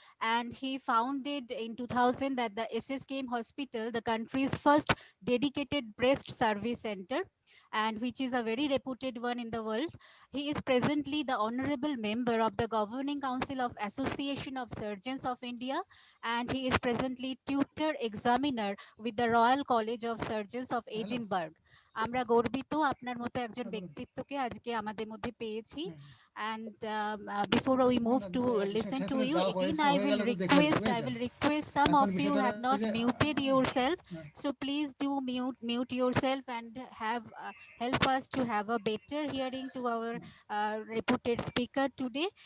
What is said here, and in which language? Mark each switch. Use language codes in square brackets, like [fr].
[en] And he founded in 2000 that the SSKM Hospital, the country's first dedicated breast service center, and which is a very reputed one in the world. He is presently the honorable member of the Governing Council of Association of Surgeons of India, and he is presently tutor examiner with the Royal College of Surgeons of Edinburgh. [bn] আমরা গর্বিত আপনার মতো একজন ব্যক্তিত্বকে আজকে আমাদের মধ্যে পেয়েছি। [en] And before we move to listen to you again, I will request some of you have not muted yourself, so please do mute yourself and have help us to have a better hearing to our reputed speaker today.